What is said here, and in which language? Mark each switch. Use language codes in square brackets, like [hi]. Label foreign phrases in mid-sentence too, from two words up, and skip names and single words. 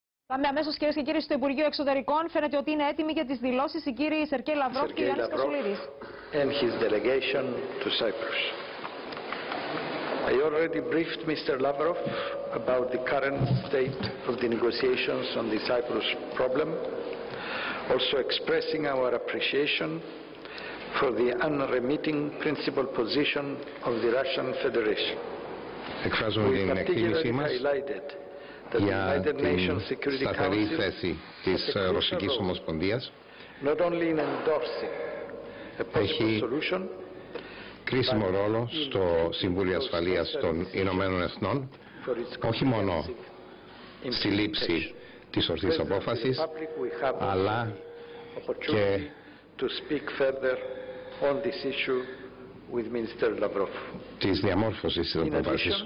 [el] Πάμε αμέσως, κυρίες και κύριοι, στο Υπουργείο Εξωτερικών. Φαίνεται ότι είναι έτοιμοι για τις δηλώσεις οι κύριοι Σερκέη Λαβρόφ και Διασκεψη Κασουλιδης. [en] And his delegation to Cyprus. I already briefed Mr. Lavrov about the current state of the negotiations on the Cyprus problem, also expressing our appreciation for the unremitting principal position of the Russian Federation. [el] Εκφράζουμε την εκτίμησή μας για την σταθερή θέση της Ρωσικής Ομοσπονδίας. Έχει κρίσιμο ρόλο στο Συμβούλιο Ασφαλείας των Ηνωμένων Εθνών, όχι μόνο στη λήψη της ορθής απόφασης, αλλά και της διαμόρφωσης της απόφασης.